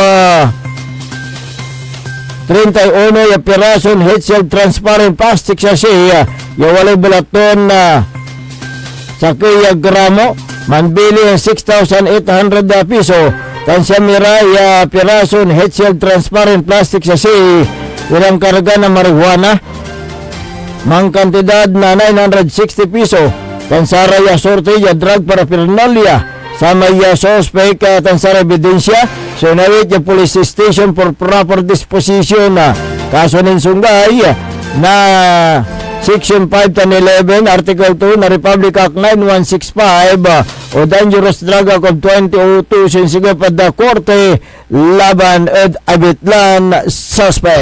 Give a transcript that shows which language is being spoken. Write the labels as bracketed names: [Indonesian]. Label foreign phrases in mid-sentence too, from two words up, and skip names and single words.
[Pangasinan] 31 ya pirason [English] head-shell transparent plastic sachet [Pangasinan] ya walay balaton na sa kaya gramo manbili ang 6,800 piso tan siya mira ya pirason [English] head-shell transparent plastic sachet [Pangasinan] ilang karga na marijuana mang kantidad na 960 piso tan sara ya sorte ya [English] drug paraphernalia [Pangasinan] sama ya suspect tan sara ebidensya so nawit ya [English] police station for proper disposition [Pangasinan] kaso nin sunggay na Section 5 tan 11 Article 2 na Republic Act 9165 o Dangerous Drug Act of 2002 sinsiga pada korte laban at abitlan suspect.